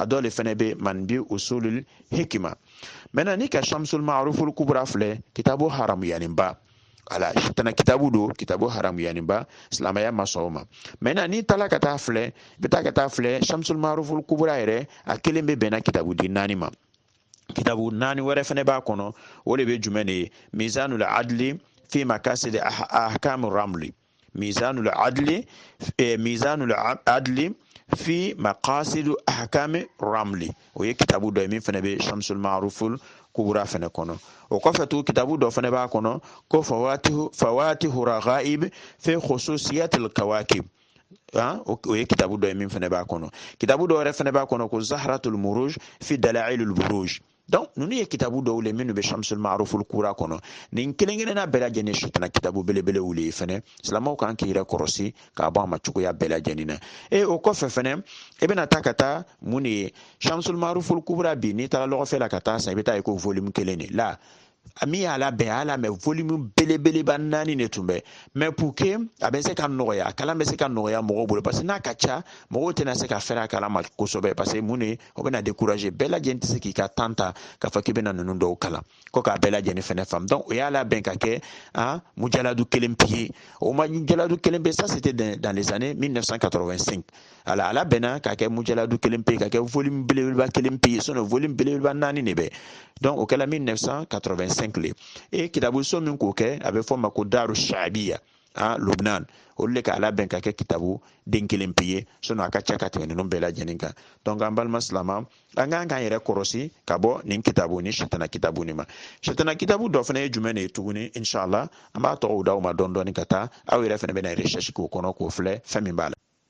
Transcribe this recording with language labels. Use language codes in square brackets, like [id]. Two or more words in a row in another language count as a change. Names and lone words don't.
[bm] dɔ le fɛnɛ bɛ man bi usulul hikma maintenant ni ka Shamsul Ma'aruful Kubra filɛ kitabu haramuyaninba ala sitana kitabu do kitabu haramuyaninba silamɛya ma sɔn o ma maintenant n'i taara ka taa filɛ i bɛ taa ka taa filɛ Shamsul Ma'aruful Kubra yɛrɛ a kelen bɛ bɛnna kitabu di 4 ma kitabu 4 wɛrɛ fɛnɛ b'a kɔnɔ o de bɛ jumɛn de ye mizanul adli في مقاصد أحكام الرمل ميزان العدل fi maqasid ahkam ramli o ye kitabu do min fana be shamsul ma'ruful kubura fana kono o ko fatu kitabu do fana ba kono ko fawatihu raghaib fi khususiyat al kawakib o ye kitabu do min fana ba kono kitabu do re fana ba kono ko zahratul muruj fi dalail al buruj donc nunu ye kitabu dɔw le minnu be shamsul ma'ruful kura kɔnɔ nin kelen na bɛɛ lajɛlen sitana kitabu belebele wuli ye fɛnɛ silamaw kan k'i yɛrɛ kɔrɔsi k'a bɔ a ma cogoya bɛɛ lajɛlen na o kɔfɛ fɛnɛ i bɛna taa ka taa mun de ye shamsul ma'ruful kubra bi n'i taara lɔgɔfɛ la ka taa san i bɛ taa ye ko volume kelen de la min y'a labɛn a y'a lamɛn volume belebeleba 4 de tun bɛ [fr] mais pour que [bm] a bɛ se ka nɔgɔya a kalan bɛ se ka nɔgɔya mɔgɔw bolo [fr] parce que [bm] n'a ka ca mɔgɔw tɛna se ka fɛrɛ a kalan ma kosɛbɛ [fr] parce que [bm] mun de o bɛna décourager bɛɛ lajɛlen tɛ se k'i ka temps ta k'a fɔ k'i bɛna ninnu dɔw kalan ko k'a bɛɛ lajɛlen fɛnɛ faamu donc o y'a labɛn ka kɛ mujaladu kelen pe ye o mujaladu kelen pe [fr] ça c'était dans les années 1985 [bm] a labɛnna ka kɛ mujaladu kelen pe ka kɛ volume belebeleba kelen pe ye sinon volume belebeleba 4 de bɛ donc o kɛla 1985 le kitabu so min k'o kɛ a bɛ fɔ ma ko daru shabiya Lubnan olu le k'a labɛn ka kɛ kitabu den kelen pe ye sinon a ka ca ka tɛmɛ ninnu bɛɛ lajɛlen kan donc an balima silama an k'an k'an yɛrɛ kɔrɔsi ka bɔ nin kitabu ni sitana kitabu nin ma sitana kitabu dɔ fana ye jumɛn de ye tuguni inshallah an b'a tɔgɔw d'aw ma dɔɔni dɔɔni ka taa aw yɛrɛ fana bɛna recherche k'o kɔnɔ k'o filɛ fɛn min b'a la